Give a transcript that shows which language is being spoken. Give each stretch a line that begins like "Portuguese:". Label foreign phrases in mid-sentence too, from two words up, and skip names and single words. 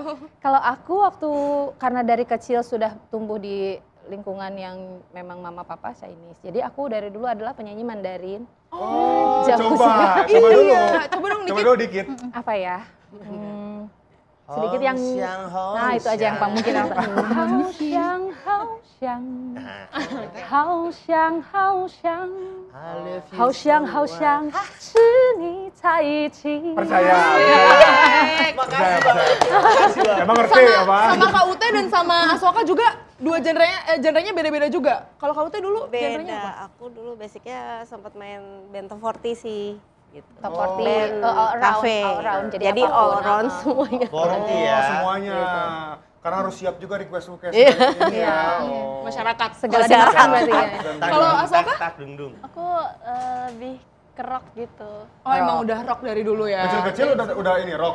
Indonesian: Kalau aku waktu karena dari kecil sudah tumbuh di lingkungan yang memang mama papa Chinese. Jadi aku dari dulu adalah penyanyi Mandarin. Oh, Jauh coba sih. dulu. Coba dong Coba dikit. dulu dikit. Apa ya? Sedikit yang nah itu aja yang mungkin yang
Chinese: 好想好想是你在一起
Indonesian: Percaya. Makasih, Bang. Emang ngerti ya, Pak? Sama Kak Ute dan sama Asoka juga dua genrenya beda-beda juga. Kalau Kak Ute dulu genrenya apa? Beda. Aku dulu basicnya sempat main band top 40 sih. Gitu. top Oh. 40 Cafe.
English: all round
Indonesian: Jadi apapun.
English: all round
Indonesian: semuanya. Forti Oh, ya. semuanya. Gitu. Karena harus siap juga request ini ya. Oh. Masyarakat. segala dimakan berarti ya. Kalau Asoka? Tak, dung. Aku lebih ke rock gitu. Oh, emang udah rock dari dulu ya. Kecil-kecil udah ini rock.